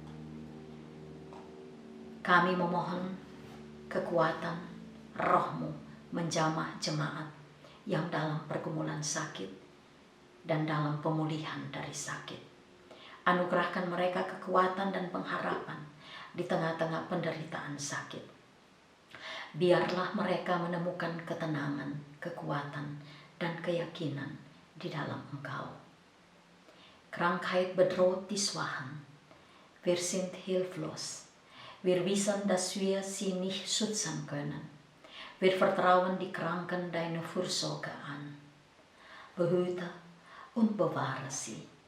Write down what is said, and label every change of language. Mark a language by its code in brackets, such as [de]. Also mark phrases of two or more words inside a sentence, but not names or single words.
[id] Kami memohon kekuatan Roh-Mu menjamah jemaat yang dalam pergumulan sakit dan dalam pemulihan dari sakit. Anugerahkan mereka kekuatan dan pengharapan di tengah-tengah penderitaan sakit. Biarlah mereka menemukan ketenangan, kekuatan, dan keyakinan di dalam Engkau. [de] Krankheit bedroht die Schwachen. Wir sind hilflos. Wir wissen, dass wir sie nicht schützen können. Wir vertrauen die Kranken deine Fürsorge an. Behüte und bewahre sie.